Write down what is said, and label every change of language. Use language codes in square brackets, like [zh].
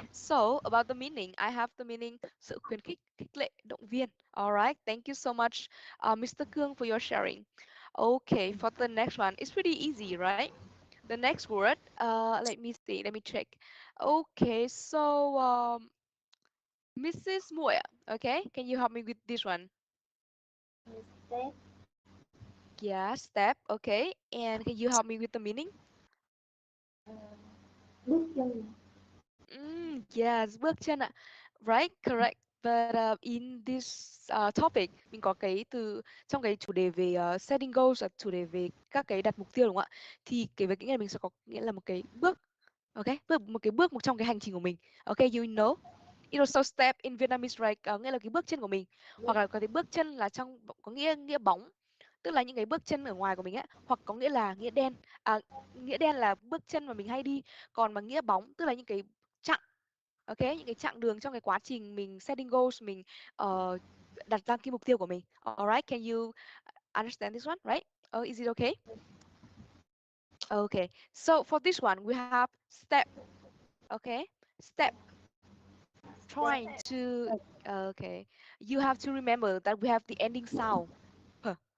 [en] So about the meaning, I have the meaning [vi] sự khuyến khích, khích lệ, động viên. [en] All right, thank you so much, Mr. Cương, for your sharing. Okay, for the next one, it's pretty easy, right? The next word, let me see, let me check. Okay, so Mrs. Moya, okay, can you help me with this one? Step, Yeah, step, okay, and can you help me with the meaning? [vi] bước chân, Yes, bước chân ạ. [en] Right, correct. But in this topic, [vi] mình có cái từ trong cái chủ đề về setting goals, chủ đề về các cái đặt mục tiêu đúng không ạ? Thì cái với cái này mình sẽ có nghĩa là một cái bước, ok, một cái bước một trong cái hành trình của mình. [en] Ok, you know. It also step in Vietnamese, right? [vi] Nghĩa là cái bước chân của mình, hoặc là có cái bước chân là trong có nghĩa bóng, tức là những cái bước chân ở ngoài của mình á, hoặc có nghĩa là nghĩa đen. Nghĩa đen là bước chân mà mình hay đi, còn mà nghĩa bóng tức là những cái chặng, ok, những cái chặng đường trong cái quá trình mình setting goals, mình đặt ra cái mục tiêu của mình. [en] Alright, can you understand this one, right? Is it okay? Okay, so for this one we have step, okay, step, trying to, okay, you have to remember that we have the ending sound, P.